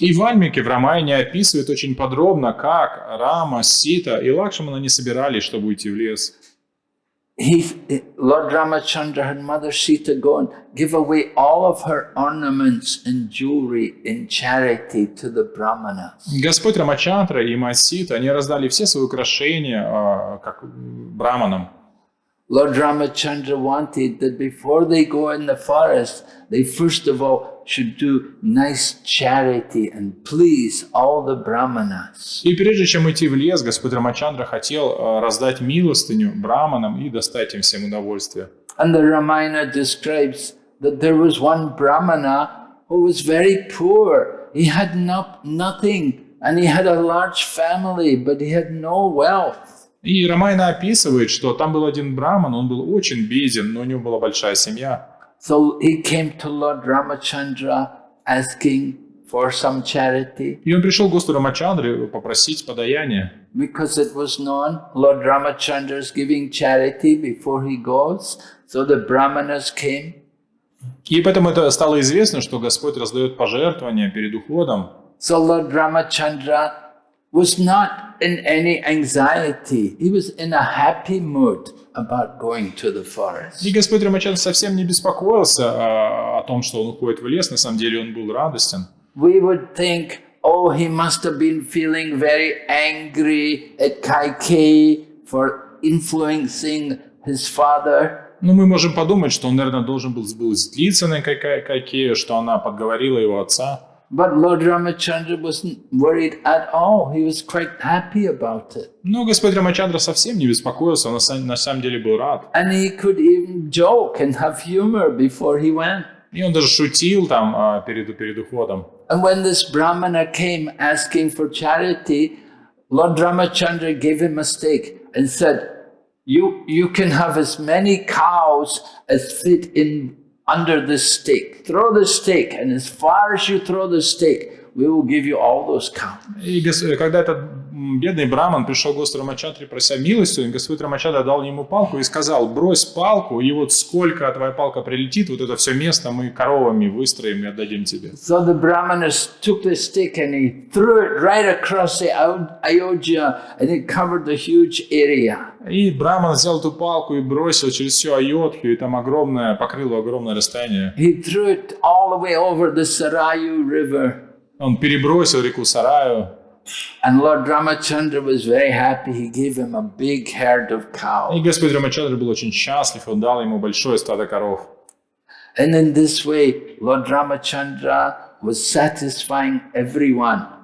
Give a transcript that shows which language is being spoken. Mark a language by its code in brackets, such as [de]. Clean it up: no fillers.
[ru] И Вальмики в Рамаяне описывает очень подробно, как Рама, Сита и Лакшмана не собирались, чтобы уйти в лес. [en] Lord Ramachandra and Mother Sita go and give away all of her ornaments and jewelry in charity to the brahmanas. [ru] Господь Рамачандра и мать Сита, они раздали все свои украшения как браманам. [en] Lord Ramachandra wanted that before they go in the forest, they first of all should do nice charity and please all the brahmanas. [ru] И прежде чем идти в лес, Господь Рамачандра хотел раздать милостыню браманам и достать им всем удовольствие. [en] And the Ramayana describes that there was one brahmana who was very poor. He had nothing and he had a large family, but he had no wealth. [ru] И Рамайна описывает, что там был один браман, он был очень беден, но у него была большая семья. [en] So he came to Lord Ramachandra asking for some charity. [ru] И он пришел к Господу Рамачандре попросить подаяние. [en] Because it was known Lord Ramachandra is giving charity before he goes. So the brahmanas came. [ru] И поэтому это стало известно, что Господь раздает пожертвования перед уходом. [en] So Lord Ramachandra was not in any anxiety. He was in a happy mood about going to the forest. [ru] И Господь Рамачандра совсем не беспокоился о том, что он уходит в лес. На самом деле он был радостен. [en] We would think, oh, he must have been feeling very angry at Kaikeyi for influencing his father. [ru] Ну, мы можем подумать, что он, наверное, должен был злиться на Кайкею, что она подговорила его отца. [en] But Lord Ramachandra wasn't worried at all. He was quite happy about it. [ru] Но Господь Рамачандра совсем не беспокоился, он на самом деле был рад. [en] And he could even joke and have humor before he went. [ru] И он даже шутил там перед уходом. [en] And when this Brahmana came asking for charity, Lord Ramachandra gave him a stake and said, you can have as many cows as fit in under this stake. Throw the stake, and as far as you throw the stake, we will give you all those cows. [ru] И когда этот бедный браман пришел к Господу Рамачандре, прося милостью, и Господь Рамачандра дал ему палку и сказал: брось палку, и вот сколько твоя палка прилетит, вот это все место мы коровами выстроим и отдадим тебе. [en] So the brahmana took the stick and he threw it right across the Ayodhya, and it covered the huge area. [ru] И браман взял эту палку и бросил через всю Айодхью, и там покрыло огромное расстояние. [en] He threw it all the way over the Sarayu river. [ru] Он перебросил реку Сараю. [en] And Lord Ramachandra was very happy. He gave him a big herd of cows. [ru] И Господь Рамачандра был очень счастлив, он дал ему большое стадо коров. [en] And in this way, Lord Ramachandra was satisfying everyone.